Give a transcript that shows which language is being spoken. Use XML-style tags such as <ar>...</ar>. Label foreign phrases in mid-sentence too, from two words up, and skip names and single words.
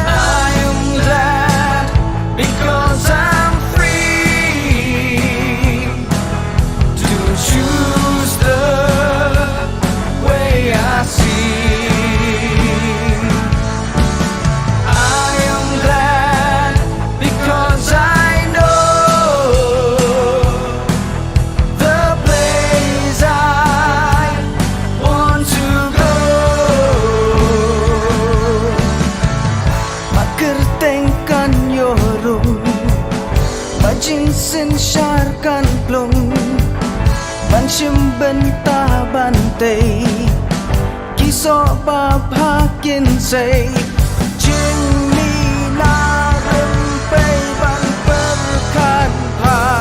<en>I am glad because I'm free to choose the way I see. I am glad because I know the place I want to go.</en> <kha>Makertengkan yorung, majinsin syarkan plung, banshim benta bantai, kiso babha kinsay, jing mi na rempay ban perkan pa,</kha>